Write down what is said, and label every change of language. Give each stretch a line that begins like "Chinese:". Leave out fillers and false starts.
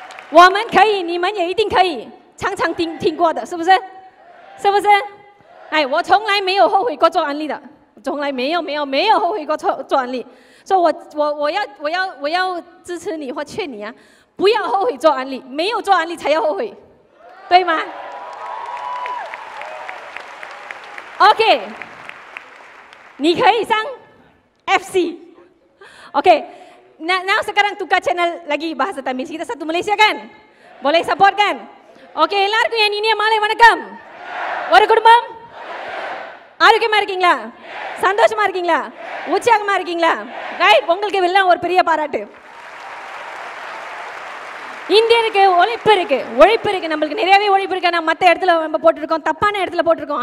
Chinese: 我们可以，你们也一定可以，常常听过的，是不是？是不是？哎，我从来没有后悔过做安利的，从来没有后悔过做安利。所以我要支持你或劝你不要后悔做安利，没有做安利才要后悔，对吗 ？OK， 你可以上 FC。OK， now
Malay: sekarang tukar channel lagi bahasa Tamil. Kita satu Malaysia kan? Boleh support kan?
Tamil: OK, எல்லாருக்கும் என் இனிய மாலை வணக்கம். ஒரு குடும்பம், ஆரோக்கியமா இருக்கீங்களா? சந்தோஷமா இருக்கீங்களா? உற்சாகமா இருக்கீங்களா? ரைட், உங்களுக்கு எல்லாம் ஒரு பெரிய பாராட்டு. இந்தியனுக்கு உழைப்பு இருக்கு, நம்மளுக்கு நிறையவே உழைப்பு இருக்கு. நம்ம மற்ற இடத்துல நம்ம போட்டிருக்கோம், தப்பான இடத்துல போட்டிருக்கோம்.